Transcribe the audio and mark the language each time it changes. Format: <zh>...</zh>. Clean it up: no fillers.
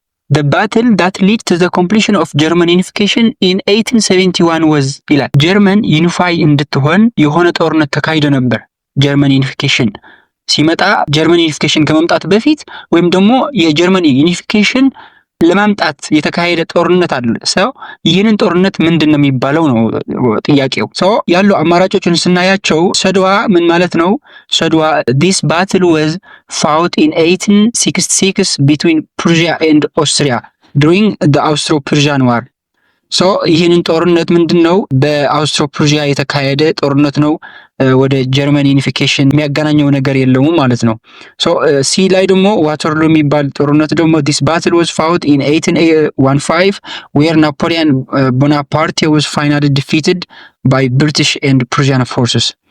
<en>The battle that led to the completion of German unification in 1871 was ይላል። ጀርመን ዩኒፋይ እንድትሆን የሆነ ጦርነት ተካሂዶ ነበር። ጀርመን ዩኒፊኬሽን ሲመጣ ጀርመን ዩኒፊኬሽን ከመምጣት በፊት ወይም ደግሞ የጀርመን ዩኒፊኬሽን ለማምጣት የተካሄደ ጦርነት አለ። ይህንን ጦርነት ምንድን ነው የሚባለው ነው ጥያቄው። ያሉ አማራጮችን ስናያቸው ሰድዋ ምን ማለት ነው? ሰድዋ this battle was fought in 1866 between Prussia and Austria during the Austro-Prussian War.</en> <am>ይህንን ጦርነት ምንድን ነው? በአውስትሮ ፕሩሲያ የተካሄደ ጦርነት ነው። ወደ ጀርመን ዩኒፊኬሽን የሚያገናኘው ነገር የለውም ማለት ነው። ሲ ላይ ደግሞ ዋተርሎ የሚባል ጦርነት ደግሞ</am> <en>this battle was fought in 1815 where Napoleon Bonaparte was finally defeated by British and Prussian forces.</en>